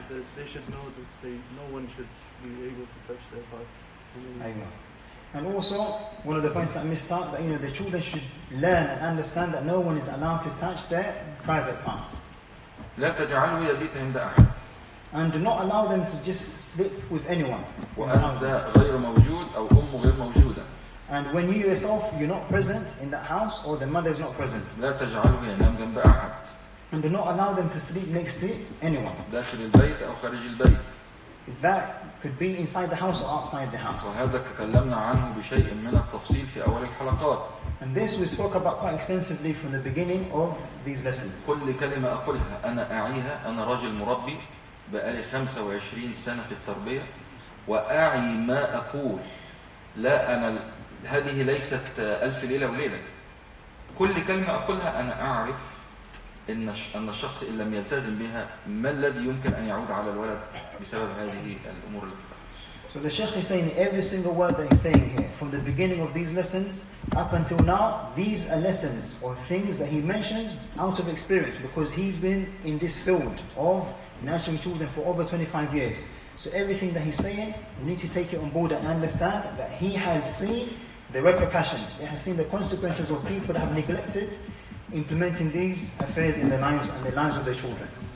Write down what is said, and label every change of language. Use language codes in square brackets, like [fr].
[en] They should know that no one should be able to touch their parts. And also, one of the points that I missed out, that the children should learn and understand that no one is allowed to touch their private parts. [ar] لا تجعله يبيت عند أحد. [en] And do not allow them to just sleep with anyone. [ar] وأنت غير موجود أو أمه غير موجودة. [en] And when you yourself, you're not present in that house or the mother is not present. [ar] لا تجعله ينام جنب أحد. [en] And do not allow them to sleep next to anyone. [ar] داخل البيت أو خارج البيت. [en] That could be inside the house or outside the house. [ar] وهذا تكلمنا عنه بشيء من التفصيل في أول الحلقات. [en] And this we spoke about quite extensively from the beginning of these lessons. [ar] كل كلمة أقولها أنا أعيها. أنا راجل مربي بقالي 25 سنة في التربية وأعي ما أقول. لا أنا هذه ليست ألف ليلة وليلة. كل كلمة أقولها أنا أعرف أن الشخص إن لم يلتزم بها ما الذي يمكن أن يعود على الولد بسبب هذه الأمور. [en] So the Sheikh is saying every single word that he's saying here, from the beginning of these lessons up until now, these are lessons or things that he mentions out of experience, because he's been in this field of nurturing children for over 25 years. So everything that he's saying, we need to take it on board and understand that he has seen the repercussions, he has seen the consequences of people that have neglected implementing these affairs in their lives and the lives of their children.